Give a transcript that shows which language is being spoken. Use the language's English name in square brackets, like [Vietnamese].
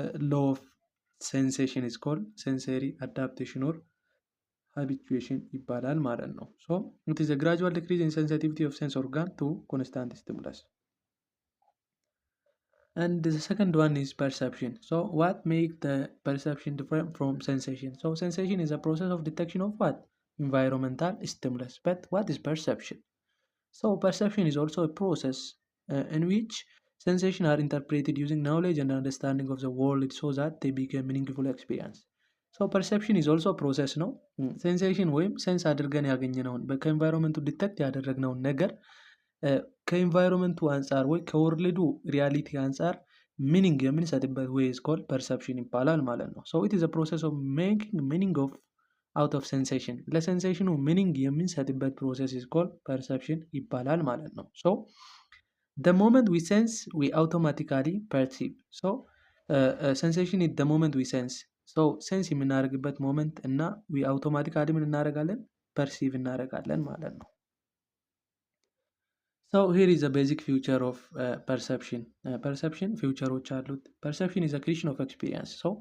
[English] ሎ ኦፍ ሴንሴሽን ኢዝ ኮልድ ሴንሰሪ አዳፕቴሽን ኦር habituation [Amharic] ይባላል ማለት ነው። [English] it is a gradual decrease in sensitivity of sense organ to constant stimulus. And the second one is perception. What makes the perception different from sensation? Sensation is a process of detection of what? Environmental stimulus. But what is perception? Perception is also a process in which sensations are interpreted using knowledge and understanding of the world so that they become meaningful experience. [Amharic] ፐርሰፕሽን ኢዝ ኦልሶ ፕሮሰስ ነው። ሴንሴሽን ወይም ሴንስ አድርገን ያገኘነውን ከኤንቫይሮንመንቱ ዲቴክት ያደረግነውን ነገር ከኤንቫይሮንመንቱ አንጻር ወይ ከወርልዱ ሪያሊቲ አንጻር ሚኒንግ የምንሰጥበት ዌይ ኢዝ ኮልድ ፐርሰፕሽን ይባላል ማለት ነው። [English] ኢት ኢዝ አ ፕሮሰስ ኦፍ ሜኪንግ ሚኒንግ ኦፍ አውት ኦፍ ሴንሴሽን። [Amharic] ለሴንሴሽኑ ሚኒንግ የምንሰጥበት ፕሮሰስ ኢዝ ኮልድ ፐርሰፕሽን ይባላል ማለት ነው። [English] the moment we sense we automatically perceive. Sensation is the moment we sense. [Amharic] ሴንስ የምናደርግበት ሞመንት እና አውቶማቲካሊ ምን እናደርጋለን? ፐርሲቭ እናደርጋለን ማለት ነው። [English] here is a basic feature of perception. [Amharic] ፐርሰፕሽን ፊውቸሮች አሉት። ፐርሰፕሽን [English] is a creation of experience.